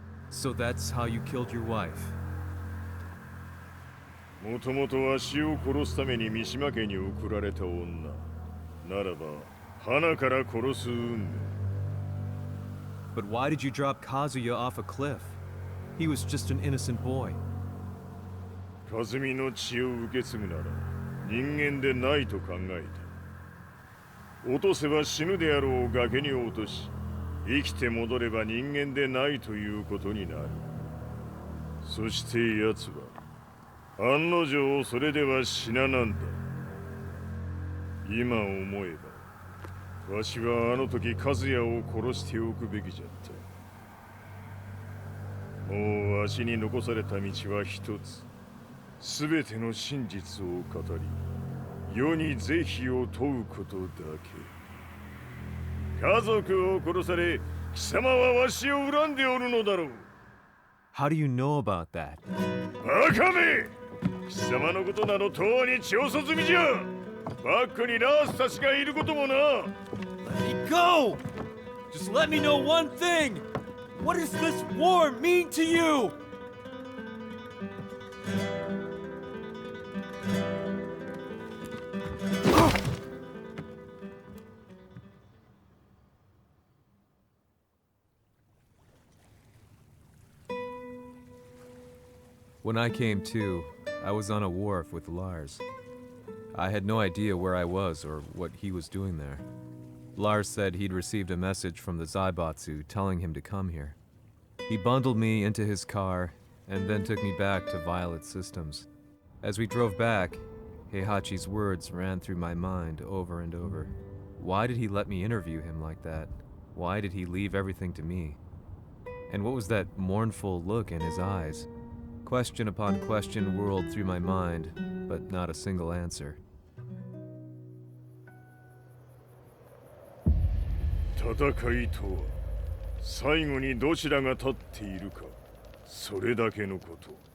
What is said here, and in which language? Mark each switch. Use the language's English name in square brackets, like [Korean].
[English] So that's how you killed your wife? [Japanese] もともとわしを殺すために三島家に送られた女ならば花から殺す運命。 [English] But why did you drop Kazuya off a cliff? He was just an innocent boy. [Japanese] 和美の血を受け継ぐなら人間でないと考えた。落とせば死ぬであろう崖に落とし、生きて戻れば人間でないということになる。そして奴は案の定それでは死ななんだ。今思えばわしはあの時和也を殺しておくべきじゃった。もうわしに残された道は一つ。すべての真実を語り世に是非を問うことだけ。家族を殺され貴様はわしを恨んでおるのだろう。 [English] How do you know about that? [Japanese] バカめ！貴様のことなど永遠に調査済みじゃ。バックにラースたちがいることもな。 [English] Let me go! Just let me know one thing! What does this war mean to you? When I came to, I was on a wharf with Lars. I had no idea where I was or what he was doing there. Lars said he'd received a message from the Zaibatsu telling him to come here. He bundled me into his car and then took me back to Violet Systems. As we drove back, Heihachi's words ran through my mind over and over. Why did he let me interview him like that? Why did he leave everything to me? And what was that mournful look in his eyes? Question upon question whirled through my mind, but not a single answer. [Japanese] 戦いとは最後にどちらが立っているか、それだけのこと。